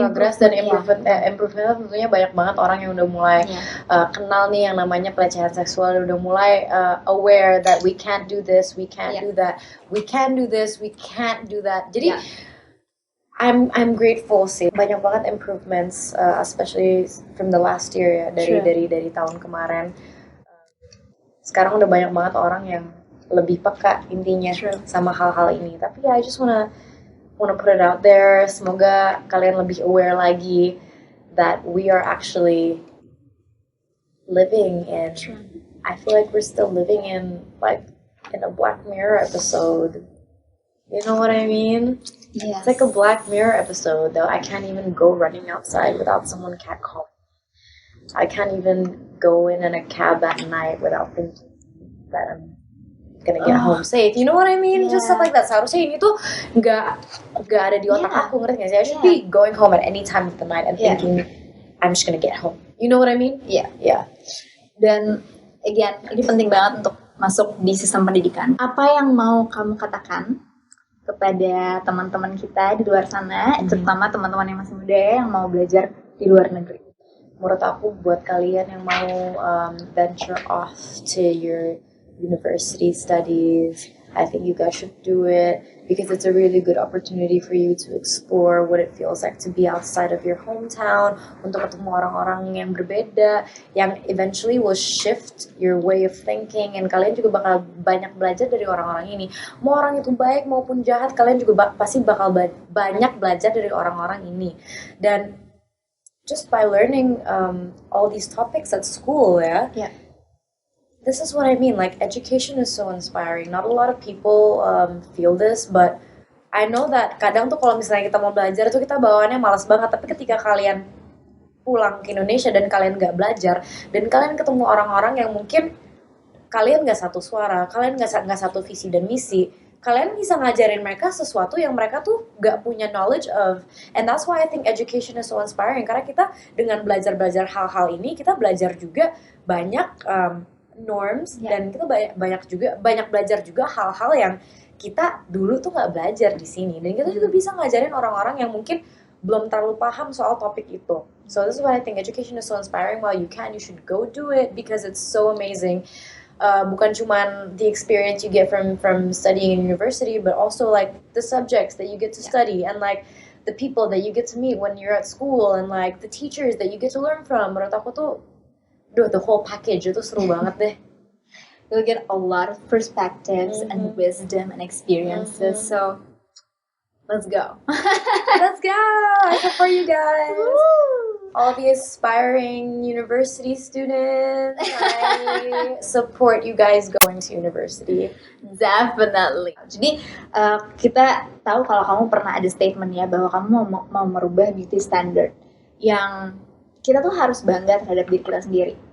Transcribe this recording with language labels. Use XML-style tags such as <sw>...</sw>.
<id>progress dan improvement tentunya banyak banget orang yang udah mulai kenal nih yang namanya pelecehan seksual, udah mulai</id> <en>aware that we can't do this, we can't do that,</en> <id>we can do this, we can't do that. Jadi</id> <en>I'm grateful</en> <id>sih, banyak banget improvements,</id> <en>especially from the last year</en> <id>ya, dari tahun kemarin. Sekarang udah banyak banget orang yang lebih peka intinya sama hal-hal ini. Tapi</id> <en>I just wanna put it out there.</en> <id>Semoga kalian lebih aware lagi</id> <en>that we are actually living in. I feel like we're still living in a Black Mirror episode. You know what I mean? Yes. It's like a Black Mirror episode, though. I can't even go running outside without someone catcalling. I can't even go in a cab at night without thinking that I'm gonna get home safe. You know what I mean? Just stuff like that.</en> <id>Seharusnya ini tuh nggak ada di otak aku, ngerti nggak sih?</id> <en>I should be going home at any time of the night and thinking I'm just gonna get home. You know what I mean?</en> <id>Yeah. Dan again, ini penting banget untuk masuk di sistem pendidikan. Apa yang mau kamu katakan kepada teman-teman kita di luar sana, terutama teman-teman yang masih muda yang mau belajar di luar negeri? Menurut aku buat kalian yang mau</id> <en>venture off to your university studies, I think you guys should do it because it's a really good opportunity for you to explore what it feels like to be outside of your hometown,</en> <id>untuk ketemu orang-orang yang berbeda, yang</id> <en>eventually will shift your way of thinking, and</en> <id>kalian juga bakal banyak belajar dari orang-orang ini. Mau orang itu baik maupun jahat, kalian juga pasti bakal banyak belajar dari orang-orang ini.</id> <en>Dan just by learning all these topics at school, this is what I mean, like education is so inspiring. Not a lot of people feel this, but I know that</en> <id>kadang tuh kalau misalnya kita mau belajar tuh kita bawaannya malas banget, tapi ketika kalian pulang ke Indonesia dan kalian gak belajar, dan kalian ketemu orang-orang yang mungkin kalian gak satu suara, kalian gak satu visi dan misi, kalian bisa ngajarin mereka sesuatu yang mereka tuh gak punya</id> <en>knowledge of. And that's why I think education is so inspiring.</en> <id>Karena kita dengan belajar hal-hal ini, kita belajar juga banyak norms, dan kita banyak belajar juga hal-hal yang kita dulu tuh gak belajar di sini. Dan kita juga bisa ngajarin orang-orang yang mungkin belum terlalu paham soal topik itu.</id> <en>So this is why I think education is so inspiring. While you should go do it because it's so amazing.</en> <id>Bukan cuman</id> <en>the experience you get from studying in university, but also like the subjects that you get to study, and like the people that you get to meet when you're at school, and like the teachers that you get to learn from.</en> <id>Menurut aku tuh,</id> <en>the whole package</en> <id>itu seru banget deh.</id> <en>You'll get a lot of perspectives and wisdom and experiences. So let's go. Let's go! I support you guys. Woo! All the aspiring university students, I support you guys going to university. Definitely.</en> <id>Jadi kita tahu kalau kamu pernah ada statement ya bahwa kamu mau merubah beauty standard yang kita tuh harus bangga terhadap diri kita sendiri.</id>